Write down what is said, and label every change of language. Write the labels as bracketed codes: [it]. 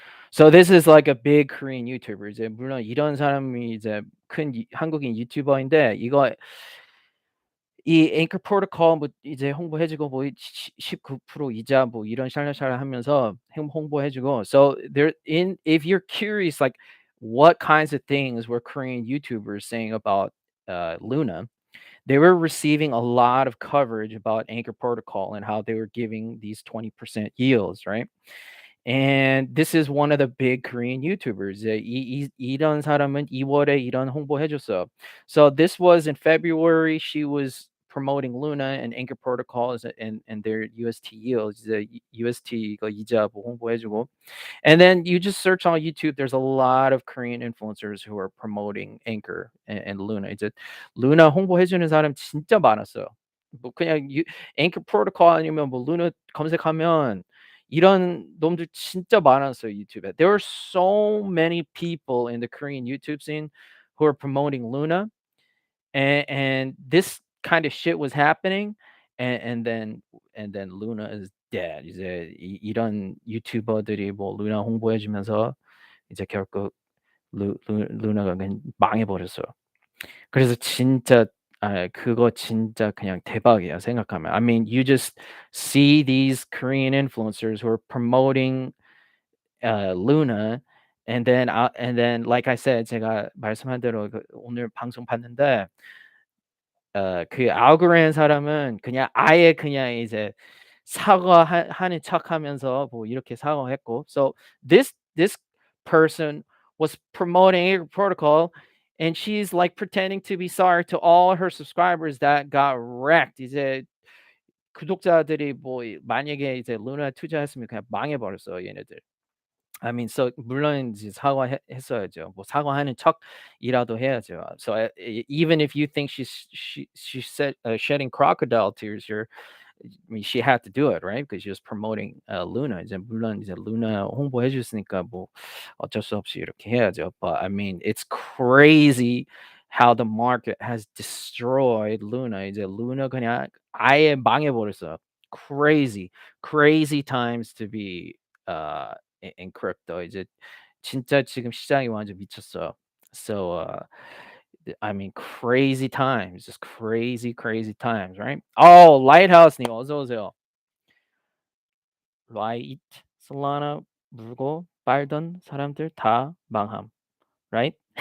[en] So this is like a big Korean YouTuber. [ko] 이제 물론 이런 사람이 이제 큰 한국인 유튜버인데 이거 이 앵커 프로토콜 뭐 이제 홍보해 주고 [en] 뭐 19% 이자 뭐 이런 샬라샬라 하면서 홍보해 주고 so there in if you're curious like what kinds of things were Korean YouTubers saying about Luna, they were receiving a lot of coverage about Anchor Protocol and how they were giving these 20% yields, right? And this is one of the big Korean YouTubers. [ko] 이런 사람은 2월에 이런 홍보해 줬어. [en] So this was in February. She was promoting Luna and Anchor Protocols and their UST yields. [ko] The UST 이거 이자 뭐 홍보해 주고. [en] And then you just search on YouTube. There's a lot of Korean influencers who are promoting Anchor and Luna. [ko] 이제 Luna 홍보해 주는 사람 진짜 많았어요. 뭐 그냥 Anchor Protocol 아니면 뭐 Luna 검색하면 이런 놈들 진짜 많았어요 유튜브에. [en] There were so many people in the Korean YouTube scene who are promoting Luna, and this kind of shit was happening, and then Luna is dead. [ko] 이제 이런 유튜버들이 뭐 루나 홍보해 주면서 이제 결국 루나가 그냥 망해 버렸어요. 그래서 진짜 그거 진짜 그냥 대박이야 생각하면. [en] I mean, you just see these Korean influencers who are promoting Luna, and then like I said [ko] 제가 말씀한 대로 그 오늘 방송 봤는데 그 알고리즘 사람은 그냥 아예 그냥 이제 하는 척하면서 뭐 이렇게 사과했고 [en] so this person was promoting a protocol and she's like pretending to be sorry to all her subscribers that got wrecked. [ko] 이제 구독자들이 뭐 만약에 이제 루나 투자했으면 그냥 망해버렸어 얘네들. I mean, so 물론 이제 했어야죠. 뭐 사과하는 척이라도 해야죠. [en] So even if you think she said shedding crocodile tears here, I mean, she had to do it, right? Because she was promoting Luna. [ko] 이제 물론 이제 루나 홍보해 줬으니까 뭐 어쩔 수 없이 이렇게 해야죠. [en] But I mean, it's crazy how the market has destroyed Luna. [ko] 이제 루나 그냥 아예 망해버렸어요. [en] Crazy, crazy times to be in crypto. [ko] 이제 진짜 지금 시장이 완전 미쳤어요. [en] So I mean crazy times, just crazy, crazy times, right? [ko] Oh, Lighthouse님 어서 오세요. Light, Solana 물고 빨던 사람들 다 망함, right?